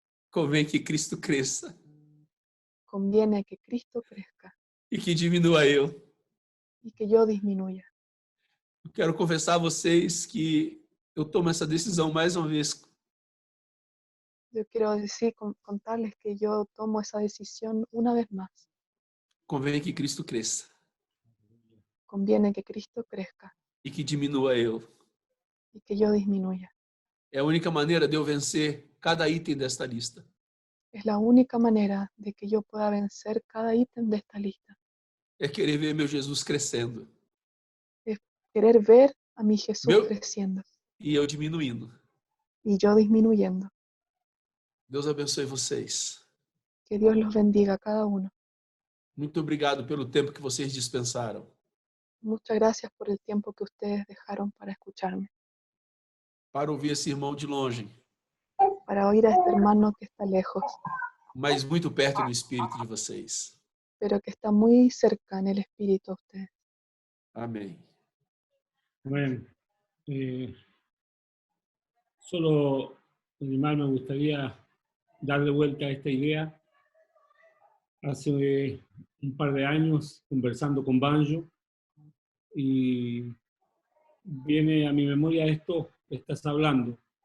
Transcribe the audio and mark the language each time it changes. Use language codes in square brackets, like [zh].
[pt] Convém que Cristo cresça [es] Conviene que Cristo crezca [pt] e que diminua eu. [es] y que yo disminuya. [pt] Eu quero confessar a vocês que eu tomo essa decisão mais uma vez. [es] Yo quiero decir, contarles que yo tomo esa decisión una vez más. [pt] Convém que Cristo cresça [es] Conviene que Cristo crezca [pt] e que diminua eu. [es] y que yo disminuya. [pt] É a única maneira de eu vencer cada item desta lista. [es] Es la única manera de que yo pueda vencer cada ítem de esta lista. [pt] É querer ver meu Jesus crescendo [es] Querer ver a mi Jesús [pt] Meu- [es] creciendo [pt] e eu diminuindo. [es] y yo disminuyendo. [pt] Deus abençoe vocês. [es] Que Dios los bendiga a cada uno. [pt] Muito obrigado pelo tempo que vocês dispensaram. [es] Muchas gracias por el tiempo que ustedes dejaron para escucharme, [pt] Para ouvir esse irmão de longe, [es] para oír a este hermano que está lejos, [pt] mas muito perto do espírito de vocês. [es] pero que está muy cerca en el espíritu a ustedes. [pt] Amém. [es] Bueno, solo, más me gustaría darle vuelta a esta idea. Hace un par de años, conversando con Banjo, y viene a mi memoria esto que estás hablando.